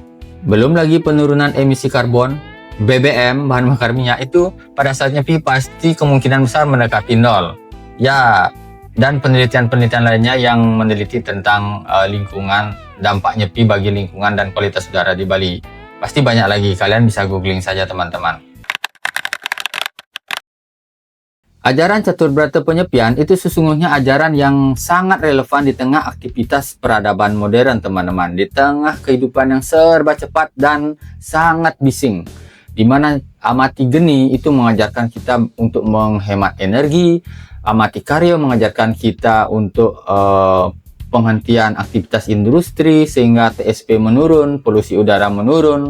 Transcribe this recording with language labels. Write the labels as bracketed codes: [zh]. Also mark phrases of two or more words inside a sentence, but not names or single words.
[id] Belum lagi penurunan emisi karbon, BBM, bahan bakar minyak itu pada saat Nyepi pasti kemungkinan besar mendekati nol. Ya, dan penelitian-penelitian lainnya yang meneliti tentang lingkungan, dampak Nyepi bagi lingkungan dan kualitas udara di Bali. Pasti banyak lagi, kalian bisa googling saja, teman-teman. Ajaran catur berata penyepian itu sesungguhnya ajaran yang sangat relevan di tengah aktivitas peradaban modern, teman-teman. Di tengah kehidupan yang serba cepat dan sangat bising. Di mana Amati Geni itu mengajarkan kita untuk menghemat energi, Amati Karya mengajarkan kita untuk penghentian aktivitas industri sehingga TSP menurun, polusi udara menurun.